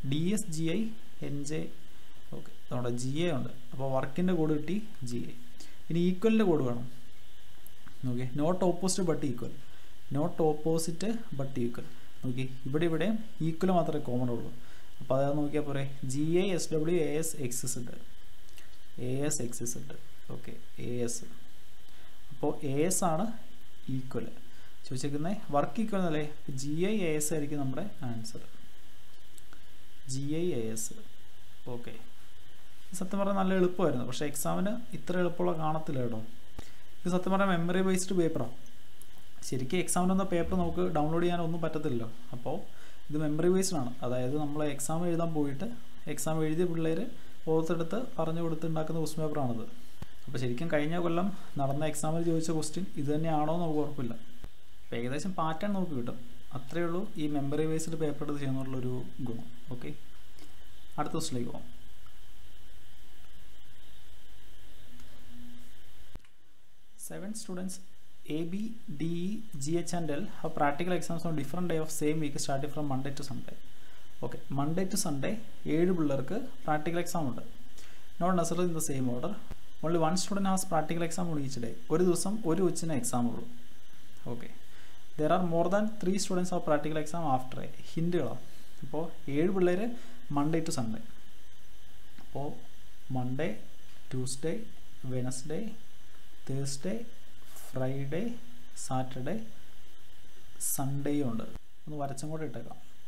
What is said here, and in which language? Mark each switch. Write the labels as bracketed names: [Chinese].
[Malayalam] DS GI NJ. Okay, നമ്മുടെ GA ഉണ്ട്, അപ്പോൾ വർക്കിൻ്റെ കോഡ് കിട്ടി GA. ഇനി ഈക്വലിൻ്റെ കോഡ് വേണം. [English] Okay, not opposite but equal, not opposite but equal. [Malayalam] നോക്കി, ഇവിടെ ഈക്വൽ മാത്രമേ കോമൺ ഉള്ളൂ, അപ്പോൾ അതായത് നോക്കിയാൽ പോരെ. GA SW AS XS ഉണ്ട്, AS XS ഉണ്ട്. Okay, AS. അപ്പോൾ AS ആണ് ഈക്വൽ ചോദിച്ചേക്കുന്നത്. വർക്ക് ഈക്വൽ എന്നല്ലേ, GI AS ആയിരിക്കും നമ്മുടെ ആൻസർ. GI AS. ഓക്കെ, സത്യം പറഞ്ഞാൽ നല്ല എളുപ്പമായിരുന്നു, പക്ഷേ എക്സാമിന് ഇത്ര എളുപ്പമുള്ള കാണത്തില്ല കേട്ടോ. ഇത് സത്യം പറഞ്ഞാൽ മെമ്മറി ബേസ്ഡ് പേപ്പറാണ്. ശരിക്കും എക്സാമിനൊന്നും പേപ്പർ നമുക്ക് ഡൗൺലോഡ് ചെയ്യാനൊന്നും പറ്റത്തില്ലല്ലോ. അപ്പോൾ ഇത് മെമ്മറി ബേസ്ഡ് ആണ്. അതായത് നമ്മൾ എക്സാം എഴുതാൻ പോയിട്ട് എക്സാം എഴുതിയ പിള്ളേർ ഓർത്തെടുത്ത് പറഞ്ഞു കൊടുത്ത് ഉണ്ടാക്കുന്ന ക്വസ്റ്റ്യൻ പേപ്പറാണിത്. അപ്പോൾ ശരിക്കും കഴിഞ്ഞ കൊല്ലം നടന്ന എക്സാമിൽ ചോദിച്ച ക്വസ്റ്റ്യൻ ഇത് തന്നെയാണോ എന്ന് നമുക്ക് ഉറപ്പില്ല. അപ്പോൾ ഏകദേശം പാറ്റേൺ നമുക്ക് കിട്ടും. അത്രയേ ഉള്ളൂ ഈ മെമ്മറി ബേസ്ഡ് പേപ്പർ എടുത്ത് ചെയ്യുന്നുള്ളൊരു ഗുണം. ഓക്കെ, അടുത്ത ക്വസ്റ്റിലേക്ക് പോകാം. [English] 7 students A, B, D, E, G, H and L have practical exams on different day of same week starting from Monday to Sunday. [Malayalam] Okay, Monday to Sunday 7 പിള്ളേർക്ക് practical exam ഉണ്ട്. [English] Not necessary in the same order. Only 1 student has practical exam on each day. [Malayalam] ഒരു ദിവസം ഒരു ഉച്ചന് exam ഉള്ളൂ. [English] Okay, there are more than 3 students have practical exam after a. ഹിൻഡുകളാണ്. [Malayalam] അപ്പോൾ 7 പിള്ളേർ Monday to Sunday. അപ്പോൾ Monday, Tuesday, Wednesday, Thursday, Friday, Saturday, സൺഡേയും ഉണ്ട്. ഒന്ന് വരച്ചും കൂടെ ഇട്ടേക്കാം.